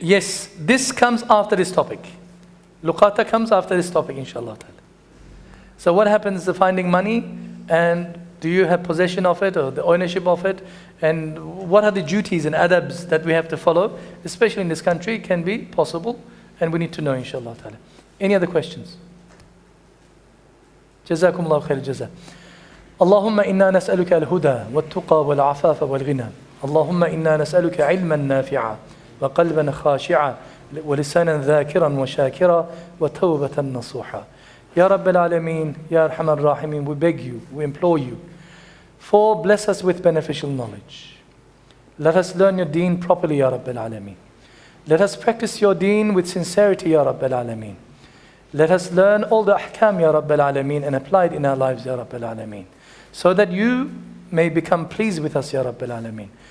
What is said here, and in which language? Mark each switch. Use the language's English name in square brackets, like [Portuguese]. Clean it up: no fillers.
[English] Yes, this comes after this topic. Luqata comes after this topic, inshallah. So what happens to finding money? And Do you have possession of it or the ownership of it? And what are the duties and adabs that we have to follow, especially in this country, can be possible, and we need to know, inshallah ta'ala. Any other questions? [Arabic] جزاكم الله خير الجزاء. اللهم إنا نسألك الهدى والتقى والعفاف والغنى. اللهم إنا نسألك علما نافعا وقلبا خاشعا ولسانا ذاكرا وشاكرا وتوبة نصوحا. [English] Ya Rabbil Alameen, Ya Arhamar Rahimeen, we beg you, we implore you, for bless us with beneficial knowledge. Let us learn your deen properly, Ya Rabbil Alameen. Let us practice your deen with sincerity, Ya Rabbil Alameen. Let us learn all the ahkam, Ya Rabbil Alameen, and apply it in our lives, Ya Rabbil Alameen, so that you may become pleased with us, Ya Rabbil Alameen.